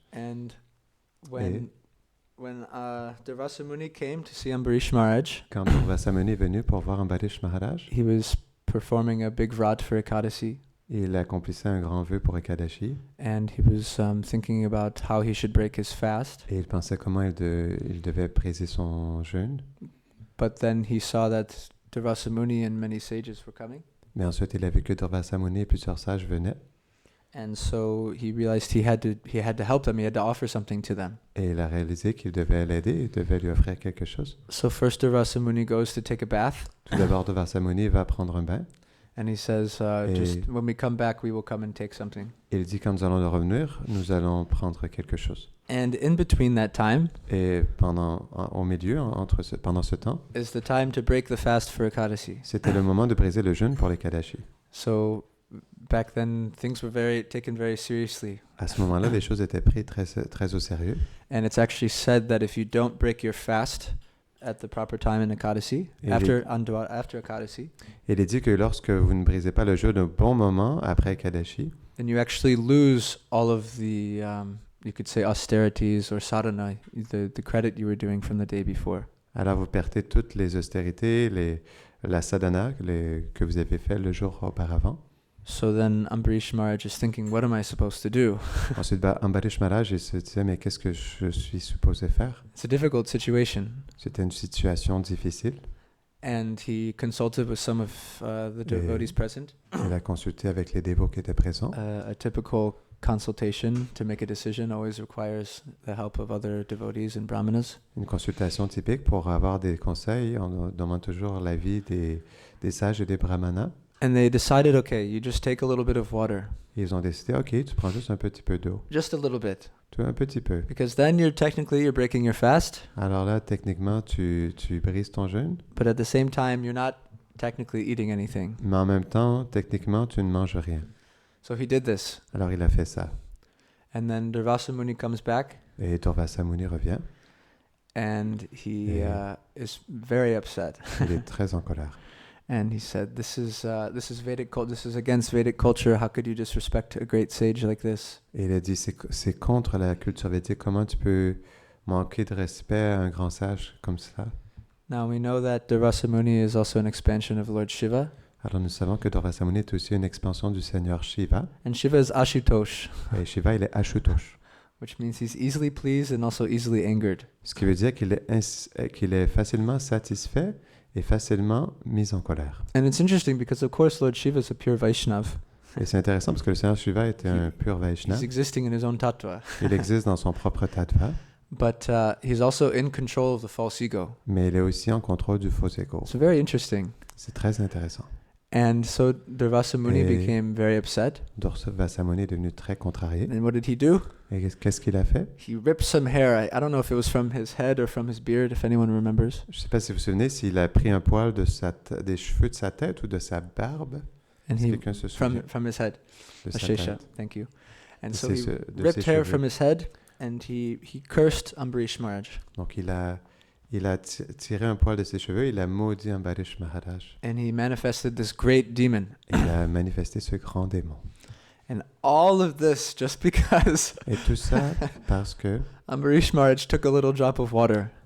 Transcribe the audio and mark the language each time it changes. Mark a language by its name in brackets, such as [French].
[English] And when Durvasa Muni came to see Ambarish Maharaj, [French] Quand Durvasa Muni est venu pour voir Ambarish Maharaj, [English] he was performing a big vrat for Ekadasi. [French] il accomplissait un grand vœu pour Ekadashi. [English] And he was thinking about how he should break his fast. [French] Et il pensait comment il devait briser son jeûne. [English] But then he saw that Durvasa Muni and many sages were coming. [French] Mais ensuite, il a vu que Durvasa Muni et plusieurs sages venaient. [English] And so he realized he had to help them. He had to offer something to them. [French] Et il a réalisé qu'il devait l'aider, il devait lui offrir quelque chose. [English] So first Durvasa Muni goes to take a bath. [French] Tout d'abord, Durvasa Muni va prendre un bain. [English] And he says, just when we come back, we will come and take something. [French] Il dit quand nous allons revenir, nous allons prendre quelque chose. [English] And in between that time [French] Et au milieu, pendant ce temps, [English] is the time to break the fast for Ekadasi. [French] c'était le moment de briser le jeûne pour les Kadashi. [English] So back then, things were taken very seriously. [French] À ce moment-là, les choses étaient prises très au sérieux. [English] And it's actually said that if you don't break your fast at the proper time in Ekadasi, after Ekadasi, [French] Il est dit que lorsque vous ne brisez pas le jeûne au bon moment après Kadashi, [English] then you actually lose all of the, you could say, austerities or sadhana, the credit you were doing from the day before. [French] alors vous perdez toutes les austérités, la sadhana que vous avez fait le jour auparavant. [English] So then Ambarish Maharaj is thinking, what am I supposed to do? [French] Ensuite, Ambarish Maharaj il se disait, mais qu'est-ce que je suis supposé faire? [English] It's a difficult situation. [French] C'était une situation difficile. [English] And he consulted with some of the devotees present. [French] Il a consulté avec les dévots qui étaient présents. [English] A typical consultation to make a decision always requires the help of other devotees and brahmanas. [French] Une consultation typique pour avoir des conseils, on demande toujours l'avis des sages et des brahmanas. [English] And they decided, okay, you just take a little bit of water. [French] Ils ont décidé, ok, tu prends juste un petit peu d'eau. [English] Just a little bit. [French] Un petit peu. [English] Because then you're breaking your fast. [French] Alors là, techniquement, tu brises ton jeûne. [English] But at the same time, you're not technically eating anything. [French] Mais en même temps, techniquement, tu ne manges rien. [English] So he did this. [French] Alors il a fait ça. [English] And then Durvasa Muni comes back. [French] Et Durvasa Muni revient. [English] And he is very upset. [French] Il est très en colère. [English] And he said, "This is Vedic culture. This is against Vedic culture. How could you disrespect a great sage like this?" [French] Et il a dit, c'est contre la culture védique. Comment tu peux manquer de respect à un grand sage comme ça? [English] Now we know that Durvasa Muni is also an expansion of Lord Shiva. [French] Alors nous savons que Durvasa Muni est aussi une expansion du Seigneur Shiva. [English] And Shiva is Ashutosh. [French] Et Shiva, il est Ashutosh. [English] Which means he's easily pleased and also easily angered. [French] Ce qui veut dire qu'il est facilement satisfait et facilement mis en colère. [English] And it's interesting because of course Lord Shiva is a pure Vaishnav. [French] Et c'est intéressant parce que le Seigneur Shiva était un pur Vaishnav. [English] He's existing in his own tattva. [French] Il existe dans son propre tattva. [English] But he's also in control of the false ego. [French] Mais il est aussi en contrôle du faux ego. [English] It's very interesting. [French] C'est très intéressant. [English] And so Durvasa Muni became very upset. [French] Durvasa Muni est devenu très contrarié. [English] And what did he do? [French] Et qu'est-ce qu'il a fait? [English] He ripped some hair. I don't know if it was from his head or from his beard, if anyone remembers. [French] Je ne sais pas si vous vous souvenez s'il a pris un poil des cheveux de sa tête ou de sa barbe. [English] And [French] si quelqu'un se souvient. [English] From his head. [French] De sa [English] Ashesha, [French] tête. [English] thank you. And [French] De [English] so he [French] ses [English] ripped hair [French] cheveux. [English] from his head and he cursed Ambarish Maharaj. [French] Donc il a il a tiré un poil de ses cheveux, il a maudit Ambarish Maharaj. [English] And he manifested this great demon. [French] Et il a manifesté ce grand démon. [English] And all of this just because [French] Et tout ça parce que [English] Ambarish Maharaj took a little drop of water.